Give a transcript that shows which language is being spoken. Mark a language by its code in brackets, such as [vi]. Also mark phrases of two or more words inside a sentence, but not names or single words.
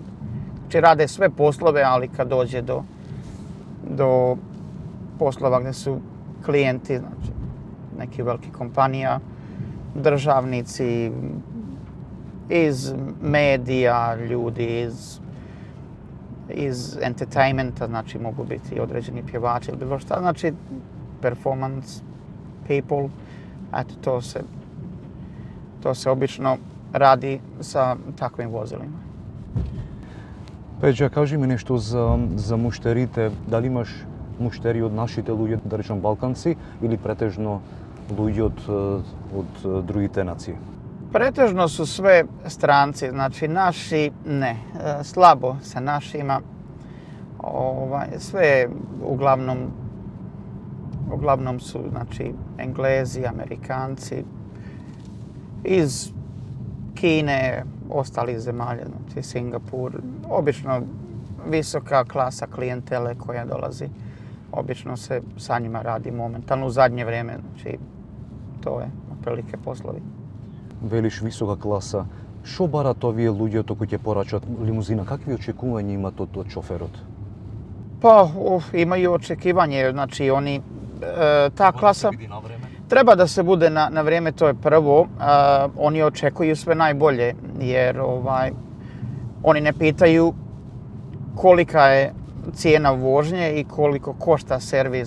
[bs] Znači rade sve poslove, ali kad dođe do poslova gdje su klijenti, znači neki veliki kompanija, državnici, iz medija, ljudi iz entertainmenta, znači mogu biti određeni pjevači ili bilo šta, znači [en] performance people, [bs] eto to se obično radi sa takvim vozilima. [mk] Пеđа, кажи ми нешто за муштерите. Дали имаш муштери од нашите луѓе, да речем балканци, или претежно луѓе од другите нации? [bs] Pretežno su sve stranci, znači naši ne, slabo sa našima. Sve uglavnom su znači Englezi, Amerikanci, iz Kine, ostalih zemalja, znači Singapur. Obično visoka klasa klijentele koja dolazi. Obično se sa njima radi momentalno u zadnje vrijeme, znači to je otprilike poslovi. [mk] Велиш висока класа. Што барат овие луѓето кои ќе порачат лимузина? Какви очекувања имат од шоферот? [bs] Pa imaju očekivanje, znači oni, ta klasa treba da se bude na vrijeme, to je prvo. Oni očekuju sve najbolje jer oni ne pitaju kolika je cijena vožnje i koliko košta servis.